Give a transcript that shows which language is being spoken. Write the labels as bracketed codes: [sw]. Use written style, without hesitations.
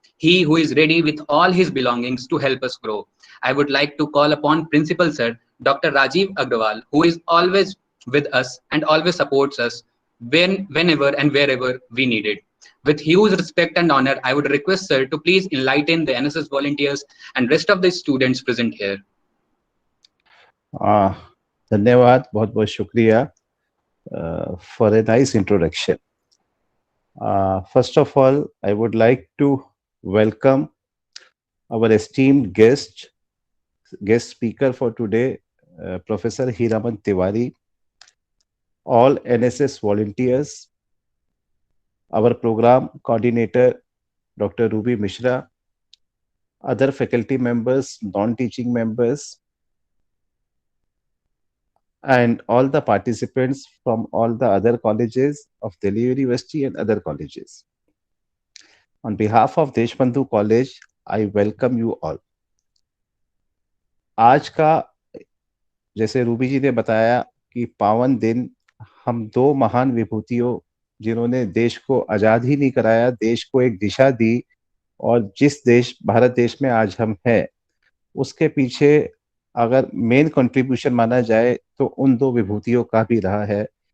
[en] He who is ready with all his belongings to help us grow. I would like to call upon Principal Sir Dr. Rajiv Agrawal, who is always with us and always supports us whenever and wherever we need it. With huge respect and honor, I would request Sir to please enlighten the NSS volunteers and rest of the students present here. [hi] धन्यवाद, बहुत बहुत शुक्रिया [en] for a nice introduction. First of all, I would like to welcome our esteemed guest speaker for today, Professor Hiraman Tiwari, all NSS volunteers, our program coordinator, Dr. Ruby Mishra, other faculty members, non-teaching members, and all the participants from all the other colleges of Delhi University and other colleges. On behalf of Deshbandhu College, I welcome you all. [hi] आज का, जैसे Ruby जी ने बताया कि पावन दिन, हम दो महान विभूतियों जिन्होंने देश को आजाद ही नहीं कराया, देश को एक दिशा दी, और जिस देश, भारत देश में आज हम हैं, उसके पीछे अगर मेन कंट्रीब्यूशन माना जाए तो उन दो विभूतियों का भी रहा है।